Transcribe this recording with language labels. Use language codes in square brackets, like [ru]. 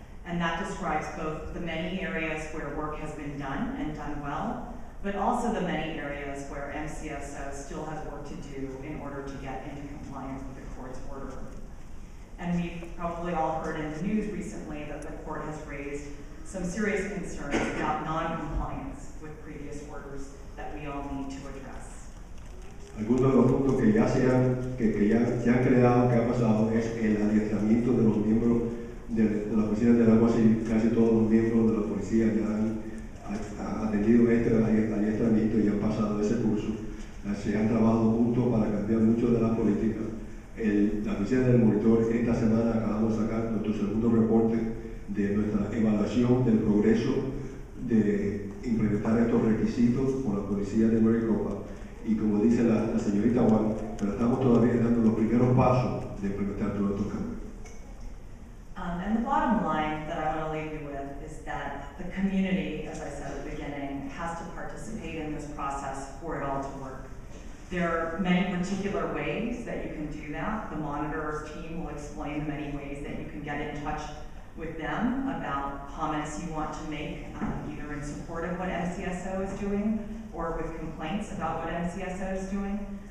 [en] And that describes both the many areas where work has been done and done well, but also the many areas where MCSO still has work to do in order to get into compliance with the court's order. And we've probably all heard in the news recently that the court has raised some serious concerns about non-compliance with previous orders that we all need to address. [es] Algunos de los puntos que ya se han creado, que ha pasado, es el adiestramiento de los miembros de la oficina del alguacil. Casi todos los miembros de la policía ya han atendido este adiestramiento y han pasado ese curso. Se han trabajado juntos para cambiar mucho de la política. La oficina del monitor, esta semana acabamos de sacar nuestro segundo reporte de nuestra evaluación del progreso de implementar estos requisitos por la policía de Maricopa. Y como dice la señorita Juan, pero estamos todavía dando los primeros pasos de implementar todos estos cambios. [en] And the bottom line that I want to leave you with is that the community, as I said at the beginning, has to participate in this process for it all to work. There are many particular ways that you can do that. The Monitor's team will explain the many ways that you can get in touch with them about comments you want to make, either in support of what MCSO is doing or with complaints about what MCSO is doing.